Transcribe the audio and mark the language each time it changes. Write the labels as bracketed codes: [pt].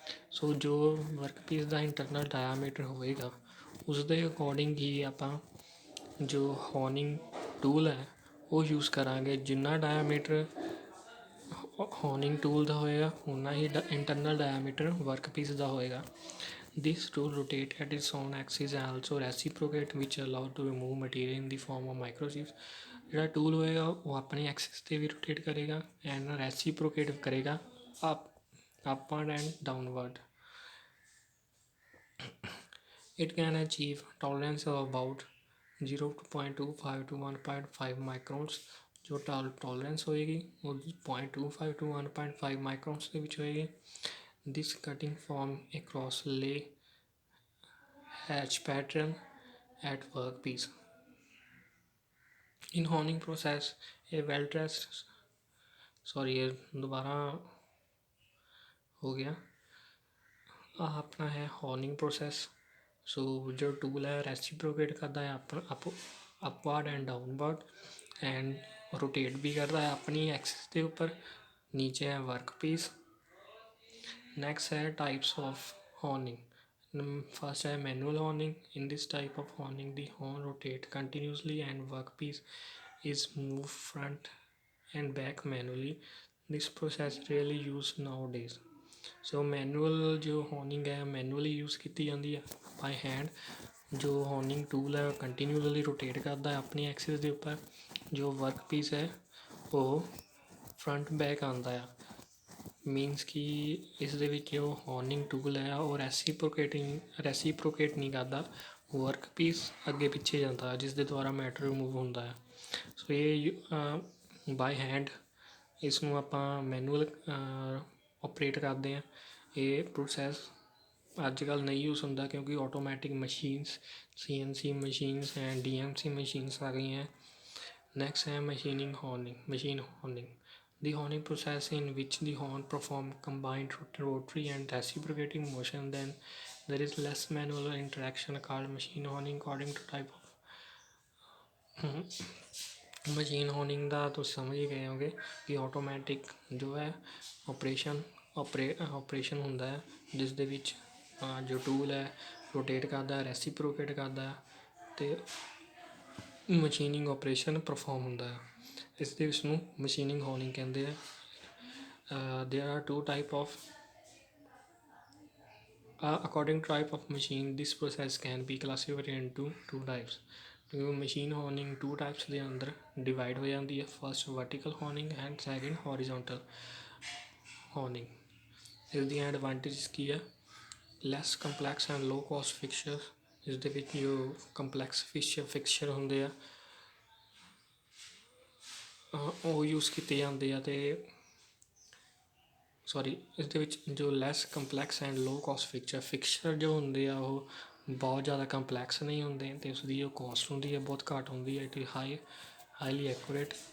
[pa] ਸੋ ਜੋ ਵਰਕਪੀਸ ਦਾ internal diameter ਹੋਏਗਾ ਉਸ ਦੇ ਅਕੋਰਡਿੰਗ ਹੀ ਆਪਾਂ ਜੋ ਹੌਰਨਿੰਗ ਟੂਲ ਹੈ ਉਹ ਯੂਜ਼ ਕਰਾਂਗੇ। ਜਿੰਨਾ ਡਾਇਆਮੀਟਰ ਹੌਰਨਿੰਗ ਟੂਲ ਦਾ ਹੋਏਗਾ ਉਨਾ ਹੀ ਇੰਟਰਨਲ ਡਾਇਆਮੀਟਰ ਵਰਕਪੀਸ ਦਾ ਹੋਏਗਾ। [en] This tool rotate at its own axis and also reciprocate which allow to remove material in the form of microchips। [pa] ਜਿਹੜਾ ਟੂਲ ਹੋਏਗਾ ਉਹ ਆਪਣੀ ਐਕਸਿਸ 'ਤੇ ਵੀ ਰੋਟੇਟ ਕਰੇਗਾ ਐਂਡ ਰੈਸੀਪ੍ਰੋਕੇਟ ਕਰੇਗਾ [en] upward and downward। It can achieve tolerance of about 0.25 to 1.5 microns। [pa] ਜੋ tolerance ਹੋਏਗੀ ਉਹ 0.25 to 1.5 ਮਾਈਕਰੋਨਸ ਦੇ ਵਿੱਚ ਹੋਏਗੀ। [en] This cutting form a cross lay hatch pattern at workpiece। In honing process a well dressed [pa] ਇਹ ਦੁਬਾਰਾ ਹੋ ਗਿਆ। ਆਹ ਆਪਣਾ ਹੈ ਹੌਰਨਿੰਗ ਪ੍ਰੋਸੈਸ। ਸੋ ਜੋ ਟੂਲ ਹੈ ਰੈਸੀਪ੍ਰੋਕੇਟ ਕਰਦਾ ਹੈ upward and downward and rotate ਵੀ ਕਰਦਾ ਹੈ ਆਪਣੀ ਐਕਸਿਸ ਦੇ ਉੱਪਰ। ਨੀਚੇ ਹੈ ਵਰਕਪੀਸ। Next ਹੈ [en] types of honing। First ਹੈ manual honing। In this type of honing the horn rotate continuously and workpiece is moved front and back manually। This process rarely used nowadays। So manual ਜੋ honing ਹੈ manually use [pa] ਕੀਤੀ ਜਾਂਦੀ ਹੈ [en] by hand। [pa] ਜੋ honing tool ਹੈ continuously rotate ਕਰਦਾ ਹੈ ਆਪਣੀ ਐਕਸਿਸ ਦੇ ਉੱਪਰ। ਜੋ workpiece ਹੈ ਉਹ front back ਆਉਂਦਾ ਆ। ਮੀਨਸ ਕਿ ਇਸ ਦੇ ਵਿੱਚ ਜੋ ਹੌਰਨਿੰਗ ਟੂਲ ਹੈ ਉਹ ਰੈਸੀਪ੍ਰੋਕੇਟ ਨਹੀਂ ਕਰਦਾ, ਵਰਕ ਪੀਸ ਅੱਗੇ ਪਿੱਛੇ ਜਾਂਦਾ ਜਿਸ ਦੇ ਦੁਆਰਾ ਮੈਟਰ ਰਿਮੂਵ ਹੁੰਦਾ ਹੈ। ਸੋ ਇਹ ਬਾਏ ਹੈਂਡ ਇਸ ਨੂੰ ਆਪਾਂ ਮੈਨੂਅਲ ਓਪਰੇਟ ਕਰਦੇ ਹਾਂ। ਇਹ ਪ੍ਰੋਸੈਸ ਅੱਜ ਕੱਲ੍ਹ ਨਹੀਂ ਯੂਜ਼ ਹੁੰਦਾ ਕਿਉਂਕਿ automatic machines CNC machines and DMC machines ਆ ਗਈਆਂ। ਨੈਕਸਟ ਹੈ machine ਹੋਰਨਿੰਗ [en] the honing process in which the horn perform combined rotary and reciprocating motion. Then there is less manual interaction called machine honing according to type of [pa] machine ਹੋਨਿੰਗ ਦਾ ਤੁਸੀਂ ਸਮਝ ਹੀ ਗਏ ਹੋਗੇ ਕਿ automatic ਜੋ ਹੈ ਆਪਰੇਸ਼ਨ ਹੁੰਦਾ ਹੈ ਜਿਸ ਦੇ ਵਿੱਚ ਜੋ ਟੂਲ ਹੈ ਰੋਟੇਟ ਕਰਦਾ ਰੈਸੀਪਰੋਕੇਟ ਕਰਦਾ ਅਤੇ ਮਸ਼ੀਨਿੰਗ ਆਪਰੇਸ਼ਨ ਪਰਫੋਰਮ ਹੁੰਦਾ ਹੈ। ਇਸ ਦੇ ਉਸ ਨੂੰ ਮਸ਼ੀਨਿੰਗ ਹੋਨਿੰਗ ਕਹਿੰਦੇ ਆ। [en] there are two type of according to type of machine this process can be classified into two types। [pa] Machine ਹੋਨਿੰਗ two types ਦੇ ਅੰਦਰ ਡਿਵਾਈਡ ਹੋ ਜਾਂਦੀ ਹੈ। First vertical ਹੋਨਿੰਗ and second ਹੌਰੀਜ਼ੋਂਟਲ ਹੋਨਿੰਗ। ਇਸ ਦੀਆਂ ਐਡਵਾਂਟੇਜਸ ਕੀ ਹੈ? ਲੈਸ complex and low cost fixture. ਇਸ ਦੇ ਵਿੱਚ ਜੋ ਕੰਪਲੈਕਸ ਫਿਕਸਚਰ ਹੁੰਦੇ ਆ ਉਹ ਯੂਜ਼ ਕੀਤੇ ਜਾਂਦੇ ਆ ਅਤੇ ਇਸ ਦੇ ਵਿੱਚ ਜੋ ਲੈਸ complex and low cost fixture ਜੋ ਹੁੰਦੇ ਆ ਉਹ ਬਹੁਤ ਜ਼ਿਆਦਾ ਕੰਪਲੈਕਸ ਨਹੀਂ ਹੁੰਦੇ ਅਤੇ ਉਸਦੀ ਜੋ ਕੋਸਟ ਹੁੰਦੀ ਹੈ ਬਹੁਤ ਘੱਟ ਹੁੰਦੀ ਹੈ। [en] It is highly accurate.